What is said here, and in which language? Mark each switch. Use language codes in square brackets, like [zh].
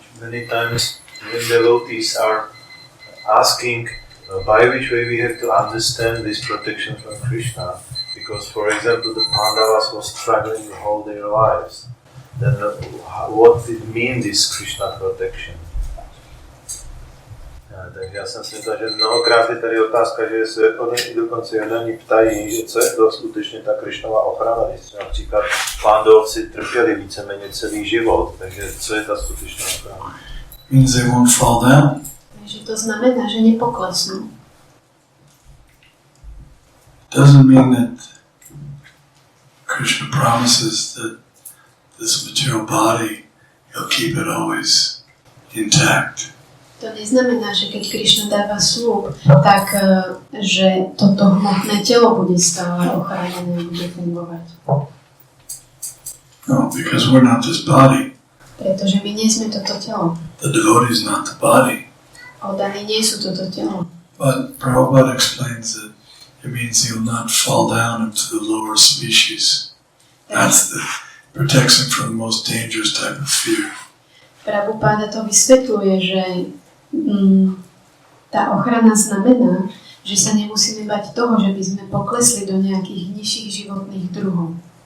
[en] Many times when devotees are asking by which way we have to understand this protection from Krishna, because for example the Pandavas were struggling all their lives, then what did it mean, this Krishna protection? [cs] Takže já jsem si myslel, že mnohokrát je tady otázka, že se oni dokonce jednaní ptají, co je to skutečně ta Krišnova ochrana, když například Pándovci trpěli víceméně celý život, takže co je ta skutečná ochrana? [en] Means they won't fall down. [sk] Takže to znamená, že nepoklesnú. [en] Doesn't mean that Krishna promises that this material body, he'll keep it always intact. [sk] To neznamená, že keď Krišna dáva sľub, tak že toto hmotné telo bude stále ochránené a bude fungovať. [en] No, because we're not this body. [sk] Pretože my nie sme toto telo. [en] The devotee is not the body. [sk] Oddaní nie sú toto telo. [en] But Prabhupada explains that it means he'll not fall down into the lower species. That's the protects him from the most dangerous type of fear. [sk] Prabhupada to vysvetľuje, že tá ochrana znamená, že sa nemusíme bať toho, že by sme poklesli do nejakých nižších životných druhov.